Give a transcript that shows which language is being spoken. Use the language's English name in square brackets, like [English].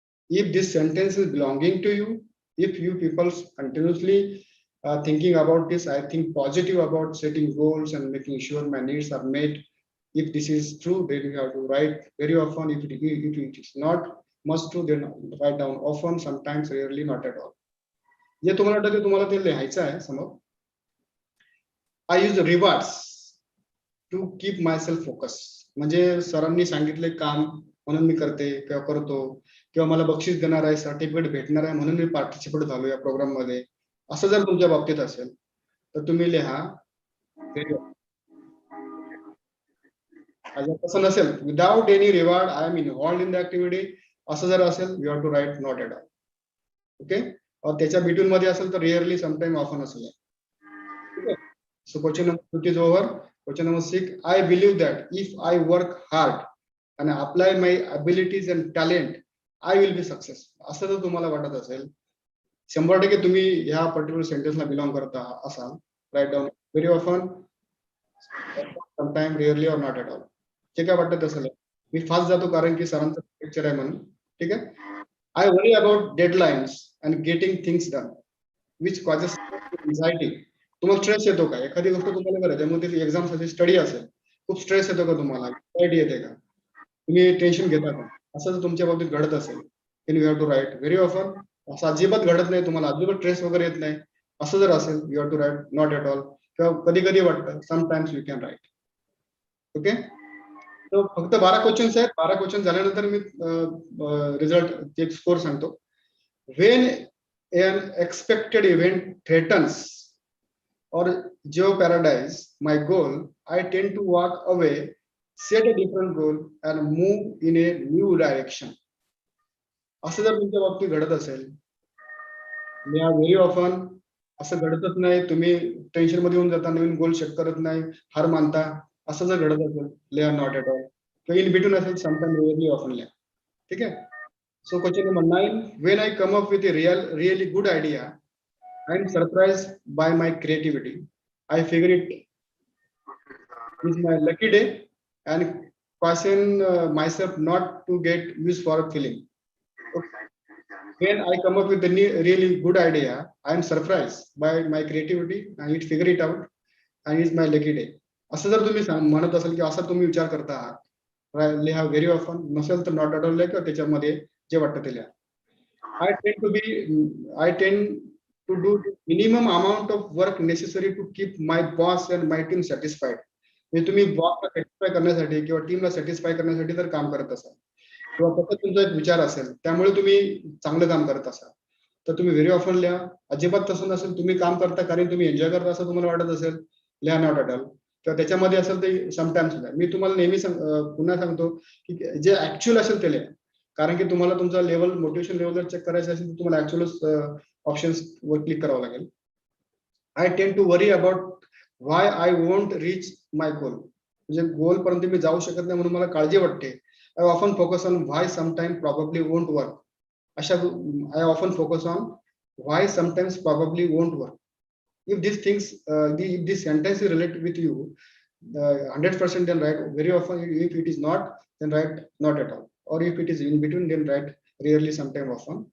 [English] If this sentence is belonging to you, if you people continuously thinking about this, I think positive about setting goals and making sure my needs are met. If this is true, then you have to write very often. If it is not must true, then write down often, sometimes, rarely, not at all. [Marathi] जे तुम्हाला वाटतं ते तुम्हाला ते लिहायचं आहे समोर. [English] I use rewards to keep myself focused. [Marathi] म्हणजे सरांनी सांगितले काम म्हणून मी करते किंवा करतो, किंवा मला बक्षीस देणार आहे, सर्टिफिकेट भेटणार आहे म्हणून मी पार्टिसिपेट झालो या प्रोग्राम मध्ये, असं जर तुमच्या बाबतीत असेल तर तुम्ही लिहा. जर तसं नसेल, [English] without any reward I am involved in the activity, [Marathi] असं जर असेल, [English] You have to write not at all. [Marathi] Okay, त्याच्या बिटवीन मध्ये असेल तर रिअरली, समटाइम, ऑफन असेल. [English] So question number 5 is over. Question number 6, I believe that if I work hard and apply my abilities and talent, I will be successful. [Marathi] असं जर तुम्हाला वाटत असेल, [English] 100% [Marathi] तुम्ही ह्या [English] particular सेंटेन्सला belong [Marathi] करता असाल, [English] Write down very often, sometime, rarely, or not at all. [Marathi] जे काय वाटत असेल, मी फास्ट जातो कारण की सरांचं लेक्चर आहे म्हणून. ठीक आहे. [English] I worry about deadlines and getting things done which causes anxiety. [Marathi] तुम्हाला स्ट्रेस येतो का? एखादी गोष्ट तुम्हाला करायची आहे, मग ती एक्झामसाठी स्टडी असेल, खूप स्ट्रेस येतो का तुम्हाला? एन्झायटी येते का? तुम्ही टेन्शन घेता का? असं जर तुमच्या बाबतीत घडत असेल, [English] then you have to write very often. [Marathi] असं अजिबात घडत नाही, तुम्हाला अजिबात स्ट्रेस वगैरे येत नाही, असं जर असेल, [English] you have to write not at all. [Marathi] किंवा कधी कधी वाटतं, [English] sometimes you can write. [Marathi] Okay, तर फक्त 12 क्वेश्चन्स आहेत. 12 क्वेश्चन झाल्यानंतर मी रिझल्ट एक स्कोर सांगतो. [English] When an expected event threatens or jeopardize my goal, I tend to walk away, set a different goal and move in a new direction. [Marathi] असं जर तुमच्या बाबतीत घडत असेल, व्हेरी ऑफन असं घडतच नाही, तुम्ही टेन्शन मध्ये येऊन जाता, नवीन गोल सेट करत नाही, हार मानता, असं जर घडत असेल, लिहा नॉट एट ऑल. किंवा इन बिटवीन असेल, समटाइम, रिअरली, ऑफन लिहा. ठीक आहे. [English] So question number 9, when I come up with a really good idea, I am surprise by my creativity. I figure it is my lucky day and caution myself not to get used for a feeling. Okay. When I come up with a really good idea, I am surprised by my creativity and it figure it out and it's my lucky day. [Marathi] असं जर तुम्ही म्हणत असाल की असं तुम्ही विचार करता आहात, लिहा व्हेरी ऑफन. नसेल तर नॉट ॲट ऑल लिहा, त्याच्यामध्ये जे वाटतं ते लिहा. [English] I tend to do minimum amount of work necessary to keep my boss and my team satisfied. [Marathi] म्हणजे तुम्ही बॉसला सॅटिस्फाय करण्यासाठी किंवा टीमला सॅटिस्फाय करण्यासाठी जर काम करत असाल, किंवा फक्त तुमचा एक विचार असेल, त्यामुळे तुम्ही चांगलं काम करत असाल, तर तुम्ही व्हेरी ऑफन लिहा. अजिबात तसं नसेल, तुम्ही काम करता कारण तुम्ही एन्जॉय करता असं तुम्हाला वाटत असेल, लिहा नॉट ॲट ऑल. किंवा त्याच्यामध्ये असेल ते समटाइम्स लिहा. मी तुम्हाला नेहमी पुन्हा सांगतो की जे ऍक्च्युअल असेल ते लिहा, कारण की तुम्हाला तुमचा लेवल, मोटिवेशन लेवल जर चेक करायचं असेल तर तुम्हाला ऍक्च्युअल ऑप्शन्स वर क्लिक करावं लागेल. [English] I tend to worry about why I won't reach my goal. [Marathi] म्हणजे गोल पर्यंत मी जाऊ शकत नाही म्हणून मला काळजी वाटते. [English] I often focus on why sometimes probably won't work. I often focus on why sometimes probably won't work. If these things, if this sentence is related with you, 100% then write very often. If it is not, then write not at all. Or if it is in between, then write rarely, sometime, often.